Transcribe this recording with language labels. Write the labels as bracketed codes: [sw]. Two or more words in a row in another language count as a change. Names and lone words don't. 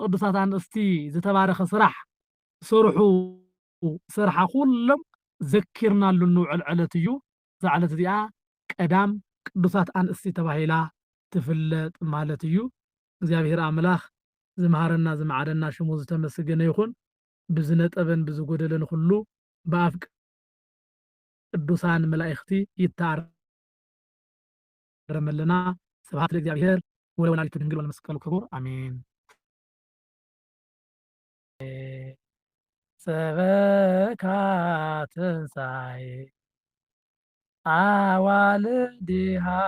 [ti] ቅዱሳት ኣንስቲ ዝተባረኸ ስራሕ ሰርሑ ስርሓ ኩሎም ዘኪርናሉ ንውዕል ዕለት እዩ እዛ ዕለት እዚኣ ቀዳም ቅዱሳት ኣንስቲ ተባሂላ ትፍለጥ ማለት እዩ እግዚአብሔር ኣምላኽ ዝመሃረና ዝመዓደና ሽሙ ዝተመስገነ ይኹን ብዝነጠበን ብዝጎደለን ሁሉ በኣፍ ቅዱሳን መላእክቲ [gez] ይታረመለና ስብሐት ለእግዚአብሔር ወለወላዲቱ ድንግል ወለመስቀሉ ክቡር አሜን ሰበካ ትንሣኤ አዋልድሃ